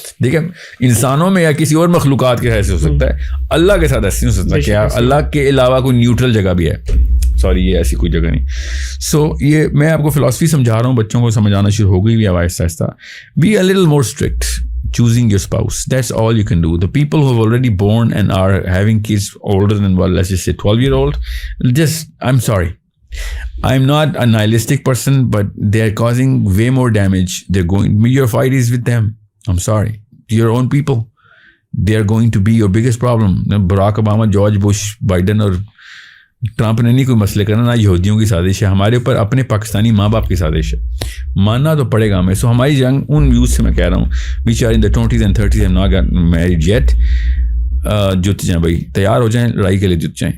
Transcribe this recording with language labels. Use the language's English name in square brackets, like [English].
[Urdu] دیکھیں انسانوں میں یا کسی اور مخلوقات کے ایسے ہو سکتا ہے, اللہ کے ساتھ ایسے نہیں ہو سکتا کہ اللہ کے علاوہ کوئی نیوٹرل جگہ بھی ہے. سوری, یہ ایسی کوئی جگہ نہیں. سو یہ میں آپ کو فلاسفی سمجھا رہا ہوں, بچوں کو سمجھانا شروع ہو گئی بھی آہستہ آہستہ. [English] Be a little more strict choosing your spouse. That's all you can do. The people who have already born and are having kids older than, well, let's just say 12-year-old, just, I'm sorry, I'm not a nihilistic person, but they are causing way more damage. Your fight is with them. I'm sorry, your own people. They are going to be your biggest problem. [Urdu] Barack Obama, George Bush, Biden اور Trump نے نہیں کوئی مسئلے کرنا, نہ یہودیوں کی سازش ہے, ہمارے اوپر اپنے پاکستانی ماں باپ کی سازش ہے. ماننا تو پڑے گا ہمیں. سو ہماری جنگ ان یوتھ سے میں کہہ رہا ہوں [English] which are in the 20s and 30s and not married yet, [Urdu] جت جائیں بھائی, تیار ہو جائیں, لڑائی کے لیے جت جائیں.